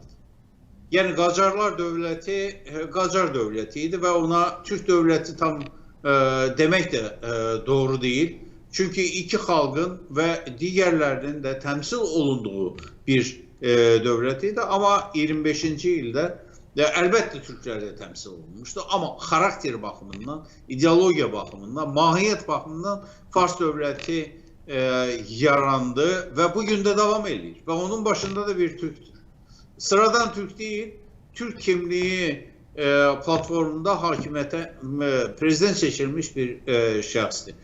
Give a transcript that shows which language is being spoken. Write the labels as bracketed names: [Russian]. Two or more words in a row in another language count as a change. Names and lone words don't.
[Turkish] Yani Qacarlar devleti Qacar devletiydi ve ona Türk devleti tam demek de doğru değil. Çünkü iki xalqın ve diğerlerinin de temsil olunduğu bir devletiydi. [Azerbaijani] Ama 25-ci ildə əlbəttə Türklər də təmsil olunmuşdu. Ama xarakter baxımından, ideologiya baxımından, mahiyyət baxımından Fars dövləti yarandı [Turkish] ve bugün de devam ediyor. Ve onun başında da bir Türktür. Sıradan Türk değil, Türk kimliği platformunda hakimiyete [Azerbaijani] prezident seçilmiş bir şəxsdir.